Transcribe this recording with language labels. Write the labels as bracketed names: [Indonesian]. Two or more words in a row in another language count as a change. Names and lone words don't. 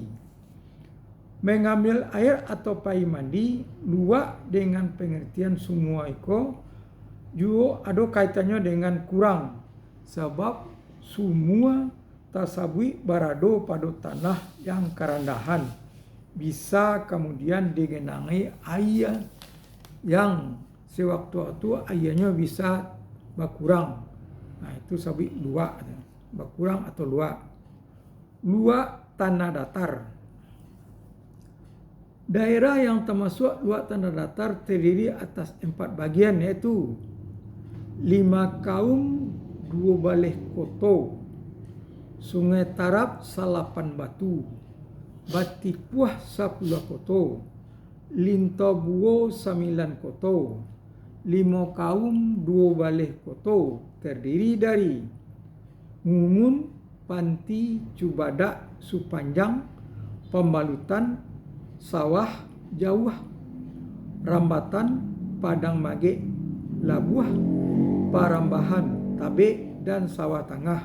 [Indonesian] Mengambil air atau pai mandi, luak dengan pengertian semua itu juga ada kaitannya dengan kurang, sebab semua tersebut berada pada tanah yang kerendahan, bisa kemudian digenangi air yang sewaktu-waktu airnya bisa berkurang. Nah, itu sabit luak, berkurang atau luak. Luak tanah datar. Daerah yang termasuk luak tanah datar terdiri atas 4 bagian, yaitu 5 kaum 2 baleh koto, Sungai Tarap 8 batu, Batipuah 10 koto, Lintobuo 9 koto, 5 kaum 2 baleh koto terdiri dari Ngumun, Panti, Cubadak, Supanjang, Pembalutan, Sawah, Jauh, Rambatan, Padang Magek, Labuh, Parambahan, Tabek, dan Sawah Tengah.